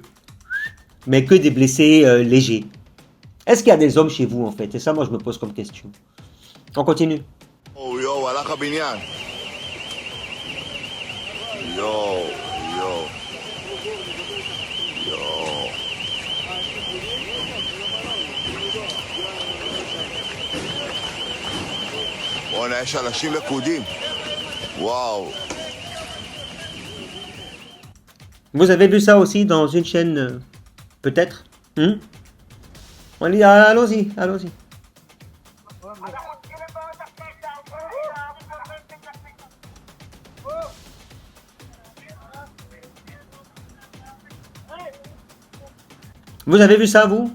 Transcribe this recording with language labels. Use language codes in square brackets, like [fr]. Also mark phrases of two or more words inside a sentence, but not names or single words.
[fr] mais que des blessés légers. Est-ce qu'il y a des hommes chez vous, en fait? C'est ça, moi, je me pose comme question. On continue. [he] Oh, yo, הלך הבניין. יואו, יואו. יואו. בוא'נה, יש אנשים לכודים. וואו. [fr] Vous avez vu ça aussi dans une chaîne, peut-être? On dit, allons-y, allons-y. Vous avez vu ça, vous?